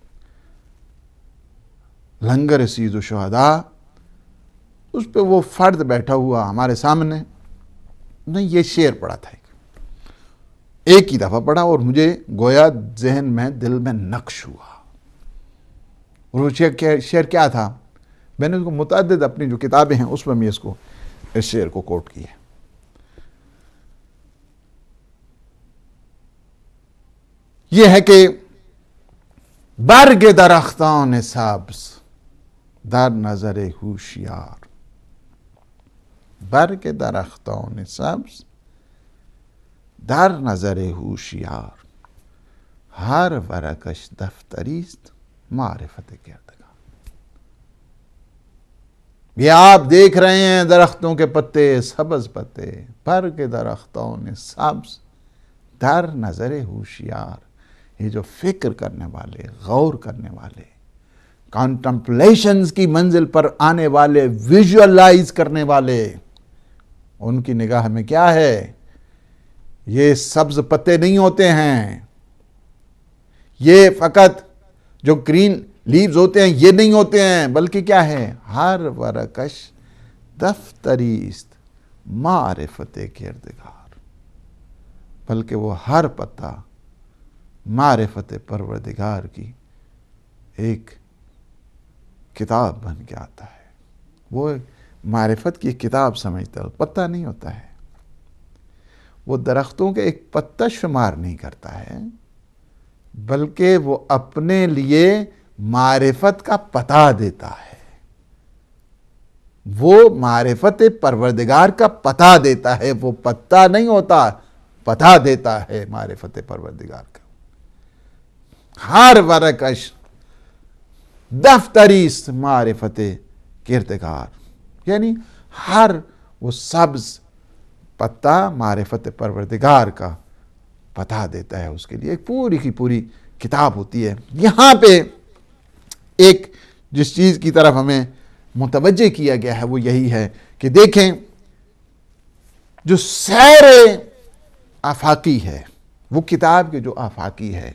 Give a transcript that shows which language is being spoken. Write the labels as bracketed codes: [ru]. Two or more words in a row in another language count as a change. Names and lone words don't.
[ur] لنگر سید الشہداء، اس پہ وہ فرد بیٹھا ہوا ہمارے سامنے، نے یہ شعر پڑھا تھا، ایک ہی دفعہ پڑھا، اور مجھے گویا ذہن میں، دل میں نقش ہوا۔ اور وہ شعر کیا تھا؟ میں نے اس کو متعدد اپنی جو کتابیں ہیں اس میں بھی اس شعر کو کوٹ کی ہے۔ یہ ہے کہ [fa] برگ درختان سبز در نظر ہوشیار، برگ درختان سبز در نظر ہوشیار، ہر ورقش دفتری است معرفت کردگار۔ [ur] یہ آپ دیکھ رہے ہیں درختوں کے پتے، سبز پتے، [fa] برگ درختان سبز در نظر ہوشیار، [ur] یہ جو فکر کرنے والے، غور کرنے والے، کانٹمپلیشنز کی منزل پر آنے والے، ویژولائز کرنے والے، ان کی نگاہ میں کیا ہے؟ یہ سبز پتے نہیں ہوتے ہیں، یہ فقط جو [en] green leaves [ur] ہوتے ہیں یہ نہیں ہوتے ہیں، بلکہ کیا ہے؟ [fa] ہر ورقش دفتری است معرفت کردگار، [ur] بلکہ وہ ہر پتا معرفت پروردگار کی ایک کتاب بن کے آتا ہے۔ وہ معرفت کی کتاب سمجھتا ہے، پتہ نہیں ہوتا ہے، وہ درختوں کے ایک پتا شمار نہیں کرتا ہے، بلکہ وہ اپنے لیے معرفت کا پتہ دیتا ہے، وہ معرفت پروردگار کا پتہ دیتا ہے، وہ پتہ نہیں ہوتا، پتہ دیتا ہے معرفت پروردگار کا۔ [fa] ہر ورقش دفتری است معرفت کردگار، [ur] یعنی ہر وہ سبز پتا معرفت پروردگار کا پتہ دیتا ہے، اس کے لیے ایک پوری کی پوری کتاب ہوتی ہے۔ یہاں پہ ایک جس چیز کی طرف ہمیں متوجہ کیا گیا ہے وہ یہی ہے کہ دیکھیں، جو سیر آفاقی ہے، وہ کتاب کے جو آفاقی ہے